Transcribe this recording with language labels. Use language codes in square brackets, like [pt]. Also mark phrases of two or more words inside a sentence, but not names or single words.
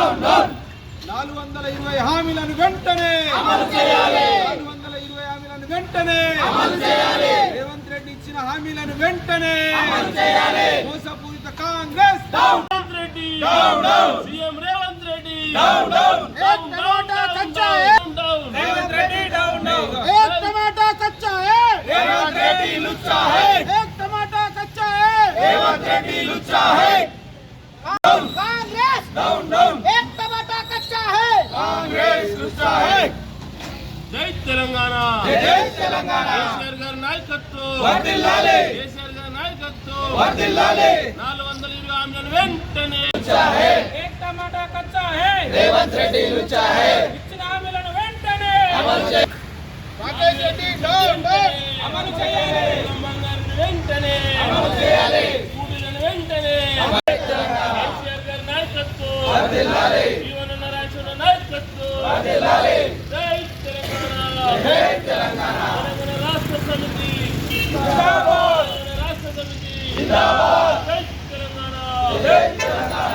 [te] 420 హామీలను వెంటనే అమలు చేయాలి. 420 హామీలను వెంటనే అమలు చేయాలి. రేవంత్ రెడ్డి ఇచ్చిన హామీలను వెంటనే అమలు చేయాలి. మోసపూరిత కాంగ్రెస్ డౌన్ రెడ్డి [en] down down [te] సీఎం రేవంత్ రెడ్డి [en] down down [hi] एक टमाटा कच्चा है [te] రేవంత్ రెడ్డి [en] down down [hi] एक टमाटा कच्चा है రేవంత్ రెడ్డి లుచ్చా है एक टमाटा कच्चा है రేవంత్ రెడ్డి లుచ్చా है कांग्रेस [en] down down [hi] एक टमाटा कच्चा है कांग्रेस లుచ్చా है [te] జై తెలంగాణ [hi] जय तेलंगाना [te] కేసీఆర్ గారి నాయకత్వం వర్ధిల్లాలి కేసీఆర్ గారి నాయకత్వం వర్ధిల్లాలి 420 హామీలను వెంటనే [hi] एक टमाटा कच्चा है రేవంత్ రెడ్డి లుచ్చా है [te] ఇచ్చిన హామీలను వెంటనే అమలు చేయాలి. రాకేష్ రెడ్డి [en] down down [te] అమలు చేయాలి. బంగారుని వెంటనే అమలు చేయాలి. కూలీలను వెంటనే కేసీఆర్ గారి నాయకత్వం వర్ధిల్లాలి జీవన నరేశ్వర నాయకత్వం వర్ధిల్లాలి జై తెలంగాణ జై తెలంగాణ తెలంగాణ రాష్ట్ర సమితి జిందాబాద్ తెలంగాణ రాష్ట్ర సమితి జిందాబాద్ జై తెలంగాణ జై తెలంగాణ